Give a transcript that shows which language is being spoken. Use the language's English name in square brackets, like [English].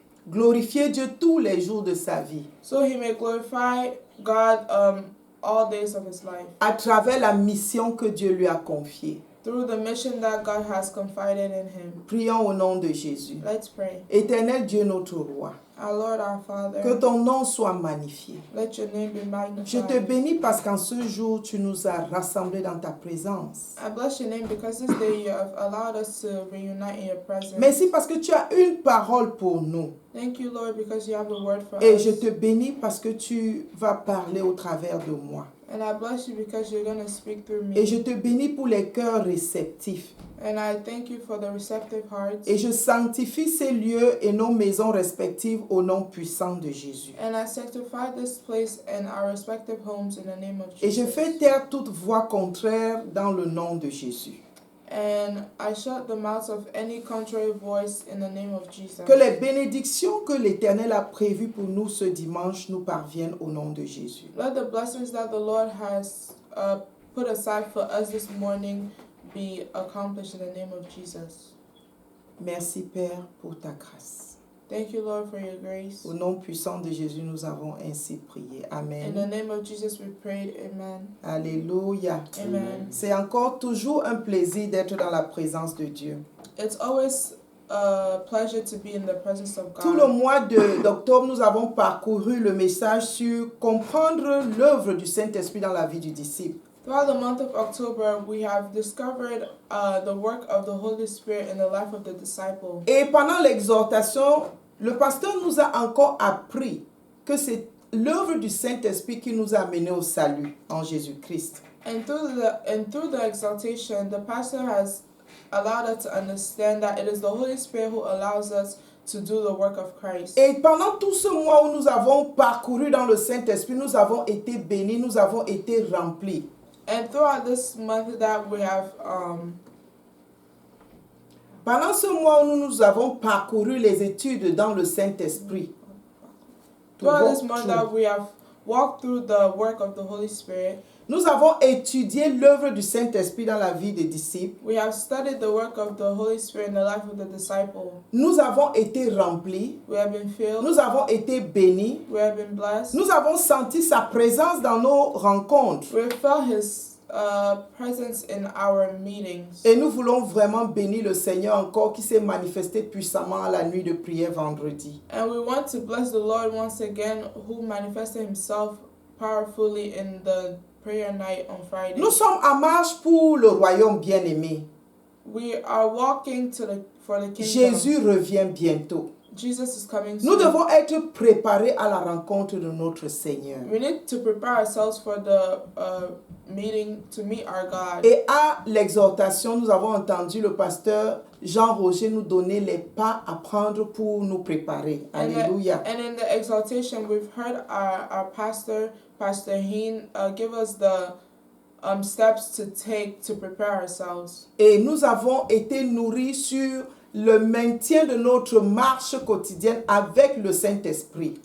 [French] glorifier Dieu tous les jours de sa vie. [English] So he may glorify God all days of his life. [French] À travers la mission que Dieu lui a confiée. [English] Through the mission that God has confided in him. [French] Prions au nom de Jésus. [English] Let's pray. [French] Éternel Dieu notre roi. [English] Our Lord, our Father. [French] Que ton nom soit magnifié. [English] Let your name be magnified. [French] Je te bénis parce qu'en ce jour, tu nous as rassemblés dans ta présence. [English] I bless your name because this day you have allowed us to reunite in your presence. [French] Merci parce que tu as une parole pour nous. [English] Thank you, Lord, because you have a word for [French] Et [English] us. [French] je te bénis parce que tu vas parler au travers de moi. [English] And I bless you because you're going to speak through me. [French] Et je te bénis pour les cœurs réceptifs. [English] And I thank you for the receptive hearts. [French] Et je sanctifie ces lieux et nos maisons respectives au nom puissant de Jésus. [English] And I sanctify this place and our respective homes in the name of Jesus. [French] Et je fais taire toute voix contraire dans le nom de Jésus. [English] And I shut the mouths of any contrary voice in the name of Jesus. [French] Que les bénédictions que l'Éternel a prévues pour nous ce dimanche nous parviennent au nom de Jésus. [English] Let the blessings that the Lord has put aside for us this morning be accomplished in the name of Jesus. [French] Merci Père pour ta grâce. [English] Thank you, Lord, for your grace. [French] Au nom puissant de Jésus, nous avons ainsi prié. Amen. [English] In the name of Jesus we prayed. Amen. [French] Alléluia. Amen. C'est encore toujours un plaisir d'être dans la présence de Dieu. [English] It's always a pleasure to be in the presence of God. [French] Tout le mois d'octobre, nous avons parcouru le message sur comprendre l'œuvre du Saint-Esprit dans la vie du disciple. [English] Throughout the month of October, we have discovered the work of the Holy Spirit in the life of the disciple. [French] Et pendant l'exhortation, le pasteur nous a encore appris que c'est l'œuvre du Saint-Esprit qui nous a amenés au salut en Jésus-Christ. [English] And through the exaltation, the pastor has allowed us to understand that it is the Holy Spirit who allows us to do the work of Christ. [French] Et pendant tout ce mois où nous avons parcouru dans le Saint-Esprit, nous avons été bénis, nous avons été remplis. [English] And throughout this month that we have [French] pendant ce mois où nous avons parcouru les études dans le Saint-Esprit, [English] throughout this month that we have walked through the work of the Holy Spirit, [French] nous avons étudié l'œuvre du Saint-Esprit dans la vie des disciples. [English] we have studied the work of the Holy Spirit in the life of the disciple. [French] Nous avons été remplis. [English] We have been filled. [French] Nous avons été bénis. [English] We have been blessed. [French] Nous avons senti sa présence dans nos rencontres. [English] We felt His presence in our meetings. [French] Et nous voulons vraiment bénir le Seigneur encore qui s'est manifesté puissamment à la nuit de prière vendredi. [English] And we want to bless the Lord once again, who manifested Himself powerfully in the prayer night on Friday. [French] Nous sommes en marche pour le royaume bien-aimé. [English] We are walking for the kingdom. [French] Jésus revient bientôt. [English] Jesus is coming [French] Nous [English] soon. [French] devons être préparés à la rencontre de notre Seigneur. [English] We need to prepare ourselves for the meeting to meet our God. [French] Et à l'exhortation, nous avons entendu le pasteur Jean-Roger nous donner les pas à prendre pour nous préparer. Alléluia. [English] And in the exaltation, we've heard our pastor, Pastor Heen, give us the steps to take to prepare ourselves. [French] Et nous avons été nourris sur le maintien de notre marche quotidienne avec le Saint-Esprit.